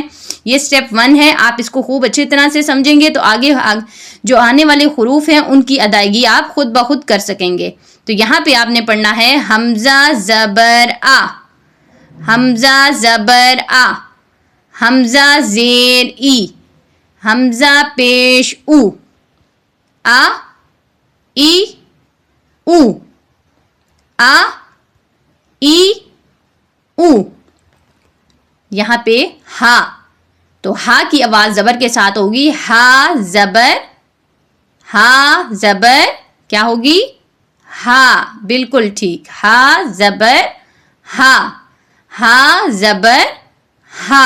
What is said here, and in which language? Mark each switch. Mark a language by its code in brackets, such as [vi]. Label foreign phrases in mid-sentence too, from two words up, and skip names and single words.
[ur] یہ سٹیپ 1 ہے، آپ اس کو خوب اچھی طرح سے سمجھیں گے تو آگے جو آنے والے حروف ہیں ان کی ادائیگی آپ خود بخود کر سکیں گے. تو یہاں پہ آپ نے پڑھنا ہے ہمزہ زبر آ، ہمزہ زبر آ، ہمزہ زیر ای, حمزہ پیش او، آ ای او، آ ای او. یہاں پہ ہا، تو ہا کی آواز زبر کے ساتھ ہوگی، ہا زبر، ہا زبر کیا ہوگی؟ ہا. بالکل ٹھیک، ہا زبر ہا، ہا زبر ہا.